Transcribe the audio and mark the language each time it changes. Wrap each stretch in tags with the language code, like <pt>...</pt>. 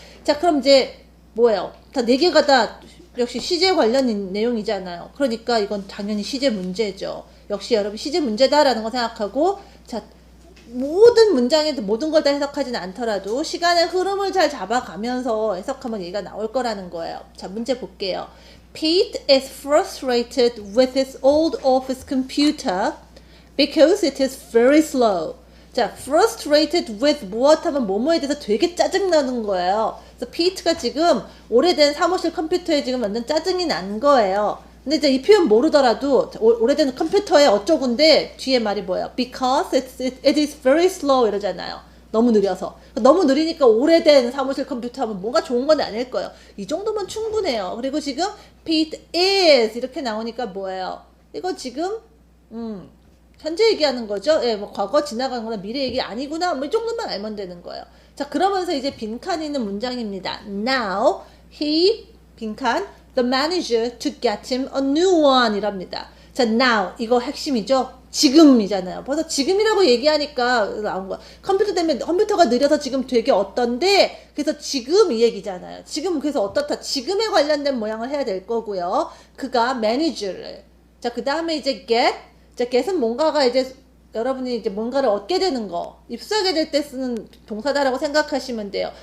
<ko>자, 그럼 이제 뭐예요? 다 네 개가 다 역시 시제 관련 내용이잖아요. 그러니까 이건 당연히 시제 문제죠. 역시 여러분 시제 문제다라는 거 생각하고 자, 모든 문장에 모든 걸 다 해석하지는 않더라도 시간의 흐름을 잘 잡아가면서 해석하면 얘기가 나올 거라는 거예요. 자, 문제 볼게요.</ko> <en>Pete is frustrated with his old office computer because it is very slow.</en> <ko>자,</ko> <en>frustrated with</en> <ko>무엇하면 뭐뭐에 대해서 되게 짜증나는 거예요. 그래서 Pete가 지금 오래된 사무실 컴퓨터에 지금 완전 짜증이 난 거예요. 근데 이제 이 표현 모르더라도 오래된 컴퓨터에 어쩌군데 뒤에 말이 뭐예요?</ko> <en>Because it is very slow</en> <ko>이러잖아요. 너무 느려서. 너무 느리니까 오래된 사무실 컴퓨터 하면 뭔가 좋은 건 아닐 거예요. 이 정도면 충분해요. 그리고 지금</ko> <en>Pete is</en> <ko>이렇게 나오니까 뭐예요? 이거 지금 현재 얘기하는 거죠. 예, 뭐 과거 지나간 거나 미래 얘기 아니구나. 뭐 이 정도만 알면 되는 거예요. 자, 그러면서 이제 빈칸 있는 문장입니다.</ko> <en>Now he</en> <ko>빈칸</ko> <en>the manager to get him a new one</en> <ko>이랍니다. 자, now 이거 핵심이죠. 지금이잖아요. 벌써 지금이라고 얘기하니까 나온 거야. 컴퓨터 때문에 컴퓨터가 느려서 지금 되게 어떤데 그래서 지금 이 얘기잖아요. 지금 그래서 어떻다. 지금에 관련된 모양을 해야 될 거고요. 그가 manager를 자, 그 다음에 이제 get 자, get은 뭔가가 이제 여러분이 이제 뭔가를 얻게 되는 거, 입수하게 될 때 쓰는 동사다라고 생각하시면 돼요.</ko>